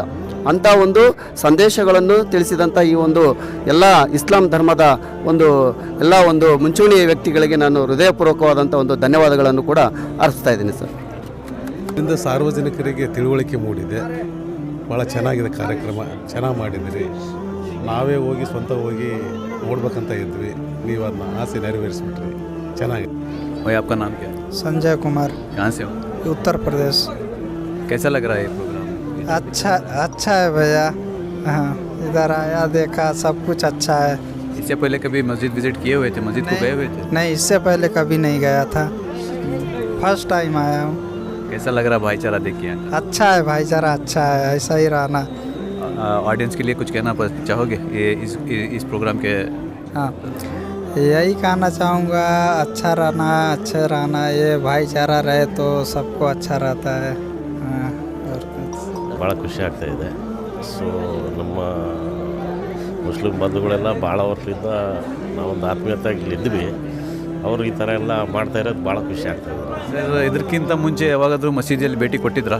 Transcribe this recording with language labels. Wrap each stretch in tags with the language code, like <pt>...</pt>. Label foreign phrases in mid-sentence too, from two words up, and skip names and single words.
<kn>ಅಂಥ ಒಂದು ಸಂದೇಶಗಳನ್ನು ತಿಳಿಸಿದಂಥ ಈ ಒಂದು ಎಲ್ಲ ಇಸ್ಲಾಂ ಧರ್ಮದ ಎಲ್ಲ ಒಂದು ಮುಂಚೂಣಿ ವ್ಯಕ್ತಿಗಳಿಗೆ ನಾನು ಹೃದಯಪೂರ್ವಕವಾದಂಥ ಒಂದು ಧನ್ಯವಾದಗಳನ್ನು ಕೂಡ ಅರ್ಪಿಸ್ತಾ ಇದ್ದೀನಿ ಸರ್. ಇದರಿಂದ ಸಾರ್ವಜನಿಕರಿಗೆ ತಿಳುವಳಿಕೆ ಮೂಡಿದೆ. ಭಾಳ ಚೆನ್ನಾಗಿದೆ ಕಾರ್ಯಕ್ರಮ, ಚೆನ್ನಾಗಿ ಮಾಡಿದಿರಿ. ನಾವೇ ಸ್ವಂತ ಹೋಗಿ ನೋಡ್ಬೇಕಂತ ಇದ್ವಿ, ನೀವು ಅದನ್ನ ಆಸೆ ನೆರವೇರಿಸ್ಬಿಟ್ರಿ. ಚೆನ್ನಾಗಿದೆ.</kn> <hi>भाई आपका नाम क्या है? संजय कुमार। कहाँ से हो? उत्तर प्रदेश। कैसा लग रहा है ये प्रोग्राम? अच्छा है भैया। हाँ, इधर आया, देखा, सब कुछ अच्छा है। इससे पहले कभी मस्जिद विजिट किए हुए थे? मस्जिद को गए हुए थे? नहीं, इससे पहले कभी नहीं गया था,</hi> <en>first time</en> <hi>आया हूँ। कैसा लग रहा भाईचारा देखिए? अच्छा है भाईचारा, अच्छा है, ऐसा ही रहना। ऑडियंस के लिए कुछ कहना चाहोगे ये इस प्रोग्राम के? हाँ, यही कहना चाहूँगा, अच्छा रहना, ये भाईचारा रहे तो सबको अच्छा रहता है।</hi> <kn>ಭಾಳ ಖುಷಿ ಆಗ್ತಾಯಿದೆ. ಸೊ ನಮ್ಮ ಮುಸ್ಲಿಂ ಬಂಧುಗಳೆಲ್ಲ ಭಾಳ ವರ್ಷದಿಂದ ನಾವೊಂದು ಆತ್ಮೀಯತೆಯಾಗಿ ಇಲ್ಲಿದ್ವಿ. ಅವರು ಈ ಥರ ಎಲ್ಲ ಮಾಡ್ತಾ ಇರೋದು ಭಾಳ ಖುಷಿ ಆಗ್ತಾಯಿದೆ. ಸರ್, ಇದಕ್ಕಿಂತ ಮುಂಚೆ ಯಾವಾಗಾದರೂ ಮಸೀದಿಯಲ್ಲಿ ಭೇಟಿ ಕೊಟ್ಟಿದ್ರಾ?</kn>